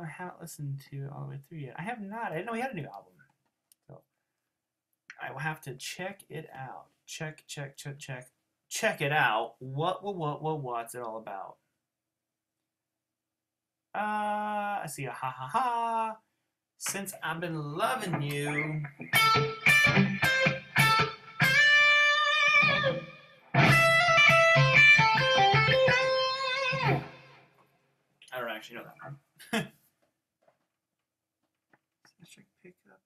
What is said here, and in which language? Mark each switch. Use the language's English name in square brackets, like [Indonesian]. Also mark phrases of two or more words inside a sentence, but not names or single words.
[English] I haven't listened to all the way through yet. I have not. I didn't know he had a new album. So I will have to check it out. Check it out. What's it all about? I see a ha ha ha. Since I've been loving you. I don't actually know that one. Check pickup.